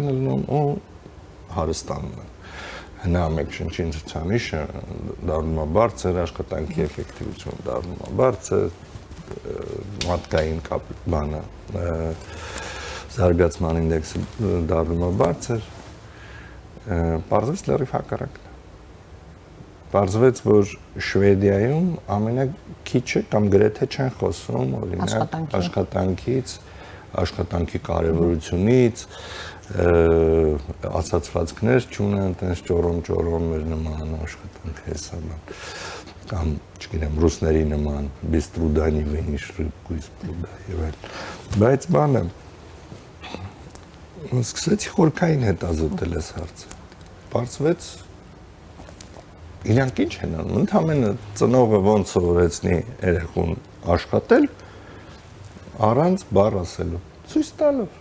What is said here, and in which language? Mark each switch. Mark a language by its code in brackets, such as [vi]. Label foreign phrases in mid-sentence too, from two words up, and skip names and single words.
[hy] են լինում ու հարստանում են։ Հնա մեկ շնչին ցուցանիշը դառնում է բարձր, աշխատանքի էֆեկտիվությունը դառնում է բարձր, մարդկային բանը զարգացման ինդեքսը դառնում է բարձր, պարզվեց լրիվ հակառակն է։ Պարզվեց, որ Շվեդիայում ամենակիչը կամ գրեթե չեն խոսում օրինակ աշխատանքից, աշխատանքի կարևորությունից, ասացվածքներ չունեն, տենց ճորոմ մեր նման աշխատանք հեսա կամ չգիտեմ ռուսների նման [ru] без труда не вынешь рыбку из пруда [hy] եւ այլ։ Բայց բանը սկսեցի խորքային հետազոտել այս հարցը։ Պարզվեց իրանք ինչ են անում, ընդհանրապես ծնողը ոնց սովորեցնի երեխուն աշխատել առանց բառ ասելու, ցույց տալով։